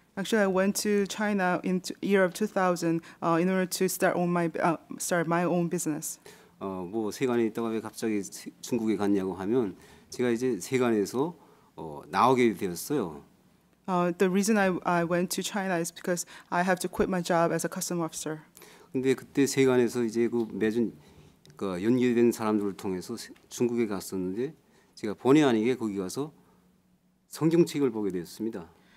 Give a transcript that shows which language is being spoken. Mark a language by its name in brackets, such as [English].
[English] Actually, I went to China in year of 2000 in order to start my own business. [Korean] 뭐 세관에 있다가 왜 갑자기 중국에 갔냐고 하면 제가 이제 세관에서 나오게 되었어요. [English] The reason I went to China is because I have to quit my job as a custom officer. [Korean] 근데 그때 세관에서 이제 그 매주 그 연계된 사람들을 통해서 중국에 갔었는데 제가 본의 아니게 거기 가서 성경책을 보게 되었습니다.